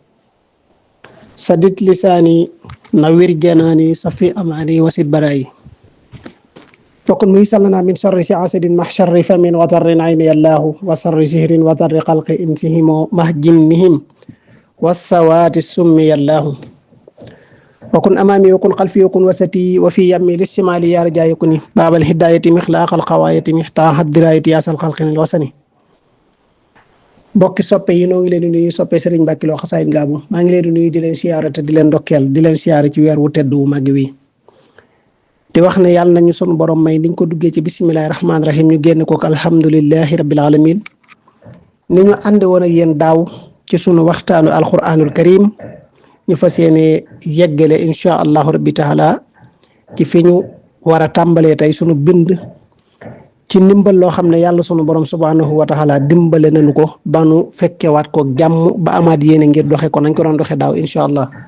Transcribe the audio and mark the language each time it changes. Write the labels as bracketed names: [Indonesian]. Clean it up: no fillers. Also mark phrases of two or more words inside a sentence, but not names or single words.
[Arabic] سدد لساني نوير جناني صفي أماني وسد برائي وكن ميسلنا من شر حاسد مع شر فم وضر عين يا الله وشر سحر وضر خلق إنسهم مع جنهم والسواد السم يا الله وكن أمامي وكن خلفي وكن وسطي وفي يمي للشمال يا رجاء يكوني باب الهداية مخلاق القواية مفتاح الدراية يا سال خلق الوسني [Wolof] bokki soppe yi noo ngi leen di nuyu soppe Serigne Mbacke Lo Xasaayid Ngaabu maa ngi leen di nuyu di leen siyaare te di leen ndokkeel di leen siyaare ci weer wu tedd wu màgg wi te wax ne yàlla nañu sunu borom may niñ ko duggee ci [Arabic] بسم الله الرحمن الرحيم [Wolof] ñu génn ko [Arabic] الحمد لله رب العالمين [Wolof] ni ñu ànd woon ak yéen daaw ci sunu waxtaanu [Arabic] القرآن الكريم [Wolof] ñu fas yéene yeggale [Arabic] إن شاء الله ربي تعالى [Wolof] ci fi ñu war a tàmbalee tey sunu bind ci ndimbal loo xam ne yàlla sunu borom [Arabic] سبحانه وتعالى [Wolof] dimbale nañu ko ba nu fekkewaat ko jàmm ba amaat yéene ngir doxe ko nañ ko doon doxe daaw [Arabic] إن شاء الله